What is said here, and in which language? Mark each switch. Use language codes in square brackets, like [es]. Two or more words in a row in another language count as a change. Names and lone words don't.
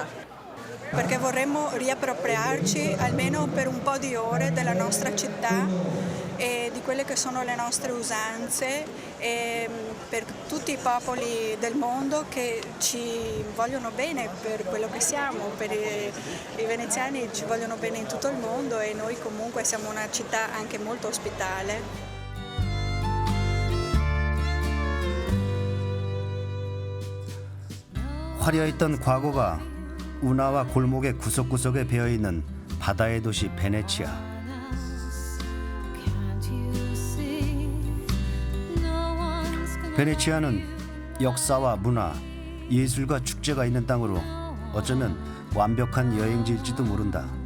[it] Perché vorremmo riappropriarci almeno per un po' di ore della nostra città e di quelle che sono le nostre usanze e per tutti i popoli del mondo che ci vogliono bene per quello che siamo, per i veneziani ci vogliono bene in tutto il mondo e noi comunque siamo una città anche molto ospitale. [ko] 화려했던 과거가 운하와 골목의 구석구석에 배어있는 바다의 도시 베네치아. 베네치아는 역사와 문화, 예술과 축제가 있는 땅으로 어쩌면 완벽한 여행지일지도 모른다.